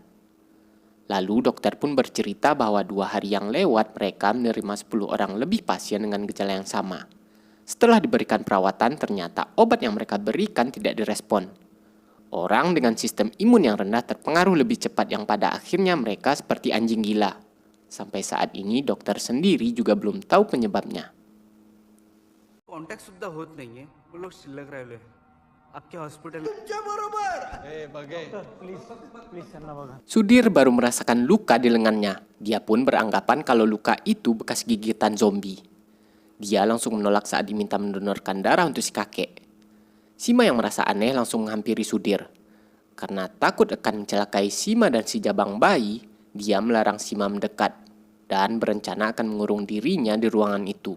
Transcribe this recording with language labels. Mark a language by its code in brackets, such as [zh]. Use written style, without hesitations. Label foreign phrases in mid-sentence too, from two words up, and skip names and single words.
[id] Lalu dokter pun bercerita bahwa 2 hari yang lewat mereka menerima 10 orang lebih pasien dengan gejala yang sama. Setelah diberikan perawatan, ternyata obat yang mereka berikan tidak direspon. Orang dengan sistem imun yang rendah terpengaruh lebih cepat yang pada akhirnya mereka seperti anjing gila. Sampai saat ini dokter sendiri juga belum tahu penyebabnya. [mr] कॉन्टॅक्ट सुद्धा होत नाहीये लोक शिल्लक राहिलोय अख्ख्या हॉस्पिटल [id] Sudir baru merasakan luka di lengannya. Dia pun beranggapan kalau luka itu bekas gigitan zombie. Dia langsung menolak saat diminta mendonorkan darah untuk si kakek. Sima yang merasa aneh langsung menghampiri Sudir. Karena takut akan mencelakai Sima dan si jabang bayi, dia melarang Sima mendekat dan berencana akan mengurung dirinya di ruangan itu.